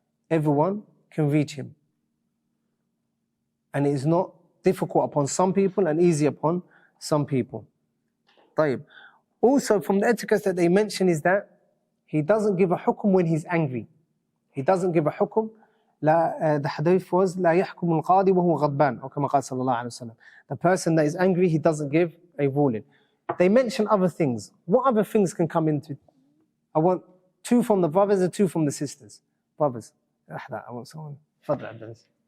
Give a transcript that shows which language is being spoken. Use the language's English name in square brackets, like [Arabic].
[English] Everyone can reach him. And it is not difficult upon some people and easy upon some people. [Arabic] طيب. [English] Also, from the etiquette that they mention is that he doesn't give a hukum when he's angry. He doesn't give a hukum. The hadith was [Arabic] لا يحكم القاضي وهو غضبان أو كما قال صلى الله عليه وسلم. [English] The person that is angry, he doesn't give a ruling. They mention other things. What other things can come into? I want 2 from the brothers and 2 from the sisters. Brothers. I want someone. [Arabic] تفضل [English] عبد العزيز.